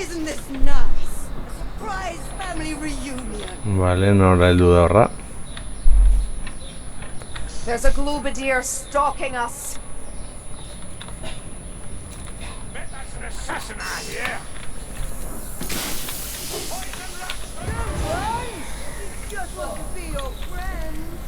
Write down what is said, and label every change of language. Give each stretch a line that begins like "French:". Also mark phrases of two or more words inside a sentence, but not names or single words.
English: Isn't this nice? Surprise family reunion.
Basque: Vale, nora heldu da horra.
English: There's a Globadier stalking us. Bet that's an assassin out here. Just want to be your friend.